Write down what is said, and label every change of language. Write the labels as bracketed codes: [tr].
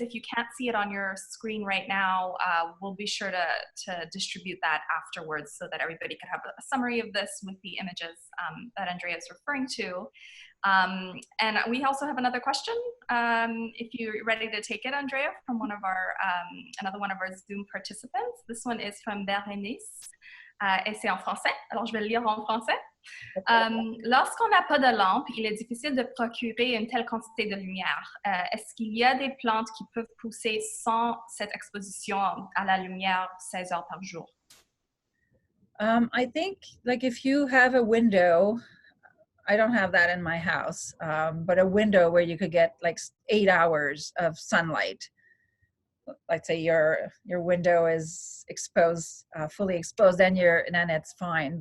[en] If you can't see it on your screen right now, we'll be sure to distribute that afterwards so that everybody can have a summary of this with the images that Andrea is referring to. And we also have another question. If you're ready to take it, Andrea, from another one of our Zoom participants. This one is from Berenice. [fr] Et c'est en français, alors je vais le lire en français. Lorsqu'on n'a pas de lampe, il est difficile de procurer une telle quantité de lumière. Est-ce qu'il y a des plantes qui peuvent pousser sans cette exposition à la lumière 16 heures par jour? [en] I think, like, if you have a window, I don't have that in my house, but a window where you could get like 8 hours of sunlight. Let's say your window is exposed, fully exposed, then it's fine.